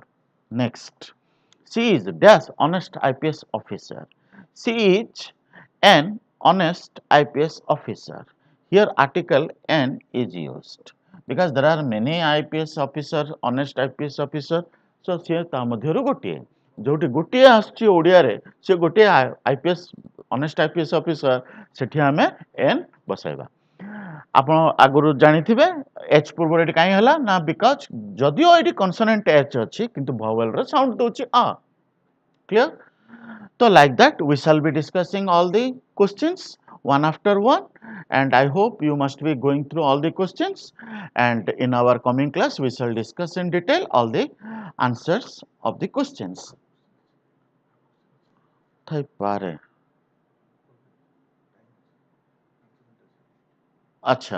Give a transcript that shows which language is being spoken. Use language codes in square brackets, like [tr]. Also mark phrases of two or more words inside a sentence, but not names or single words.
[en] Next, she is dash honest IPS officer. She is an honest IPS officer. Here, article N is used because there are many IPS officers, honest IPS officer. So, [or] ସେ ତା ମଧ୍ୟରୁ ଗୋଟିଏ ଯୋଉଠି ଗୋଟିଏ ଆସୁଛି ଓଡ଼ିଆରେ ସେ ଗୋଟିଏ [en] IPS honest IPS officer [or] ସେଠି ଆମେ N ବସାଇବା ଆପଣ ଆଗରୁ ଜାଣିଥିବେ H ପୂର୍ବରୁ ଏଠି କାହିଁ ହେଲା ନା ବିକଜ ଯଦିଓ ଏଠି କନସୋନେଣ୍ଟ H ଅଛି କିନ୍ତୁ ଭାୱେଲ ର ସାଉଣ୍ଡ ଦଉଛି [en] a clear so like that we shall be discussing all the questions one after one and I hope you must be going through all the questions and in our coming class we shall discuss in detail all the answers of the questions ଥାଇପାରେ Acha.